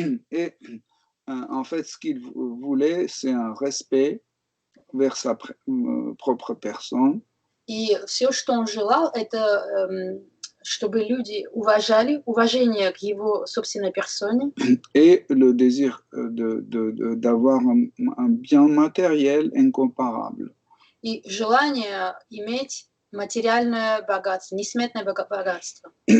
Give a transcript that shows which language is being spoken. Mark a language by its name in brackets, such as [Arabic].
[French] Et en fait, ce qu'il voulait, c'est un respect vers sa propre personne. [Russian] И все, что он желал, это чтобы люди уважение к его собственной персоне. [French] Et le désir d'avoir un bien matériel incomparable. [Russian] И желание иметь материальное богатство, несметное богатство.